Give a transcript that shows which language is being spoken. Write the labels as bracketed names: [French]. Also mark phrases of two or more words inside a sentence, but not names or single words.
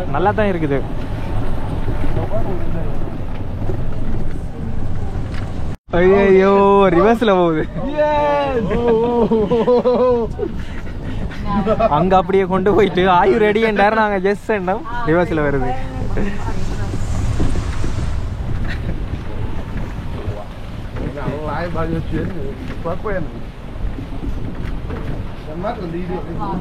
[Tamil] நல்லா தான் இருக்குது. ஐயோ ரிவர்ஸில் போகுது. அங்கே அப்படியே கொண்டு போயிட்டு ஆயு ரெடி என்றார். நாங்கள் ஜஸ்ட் என்னோம் ரிவர்ஸில் வருது. [Vietnamese] Lái bao nhiêu chuyến rồi, quá quen rồi. Nhắm mắt còn đi được cái gì?